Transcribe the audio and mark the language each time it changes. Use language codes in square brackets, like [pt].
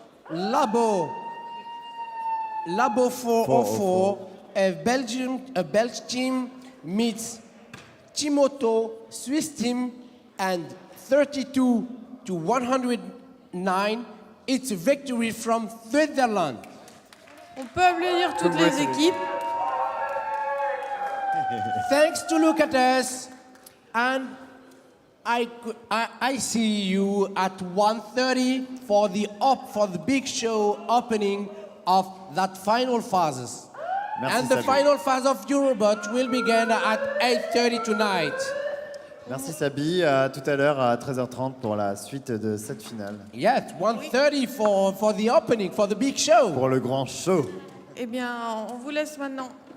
[en] Labo 404, a Belgian team meets Timoto Swiss team, and 32 to 109. It's a victory from Switzerland. [fr] On peut applaudir toutes les équipes. [en] Thanks to look at us, and I see you at 1:30 for the big show opening of that final phases. [fr] Merci, [en] And the [fr] Sabi. [en] final phase of Eurobot will begin at 8:30 tonight. [fr] Merci Sabi, à tout à l'heure à 13h30 pour la suite de cette finale. [en] Yes, 1:30 for the opening, for the big show. [fr] Pour le grand show. Eh bien, on vous laisse maintenant.